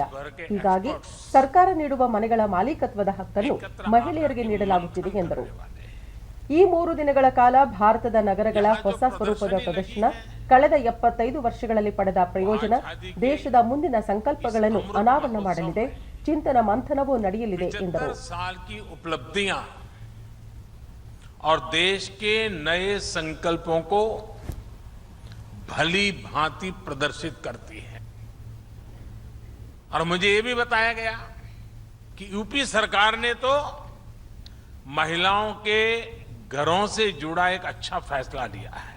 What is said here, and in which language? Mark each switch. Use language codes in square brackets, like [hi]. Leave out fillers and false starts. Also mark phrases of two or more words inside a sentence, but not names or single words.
[kn] ಹೀಗಾಗಿ ಸರ್ಕಾರ ನೀಡುವ ಮನೆಗಳ ಮಾಲೀಕತ್ವದ ಹಕ್ಕನ್ನು ಮಹಿಳೆಯರಿಗೆ ನೀಡಲಾಗುತ್ತಿದೆ ಎಂದರು. ಈ 3 ದಿನಗಳ ಕಾಲ ಭಾರತದ ನಗರಗಳ ಹೊಸ ಸ್ವರೂಪದ ಪ್ರದರ್ಶನ, ಕಳೆದ 75 ವರ್ಷಗಳಲ್ಲಿ ಪಡೆದ ಪ್ರಯೋಜನ, ದೇಶದ ಮುಂದಿನ ಸಂಕಲ್ಪಗಳನ್ನು ಅನಾವರಣ ಮಾಡಲಿದೆ. ಚಿಂತನ ಮಂಥನವೂ ನಡೆಯಲಿದೆ ಎಂದರು. [hi] और देश के नए संकल्पों को भली भांति प्रदर्शित करती है. और मुझे ये भी बताया गया कि यूपी सरकार ने तो महिलाओं के घरों से जुड़ा एक अच्छा फैसला लिया है.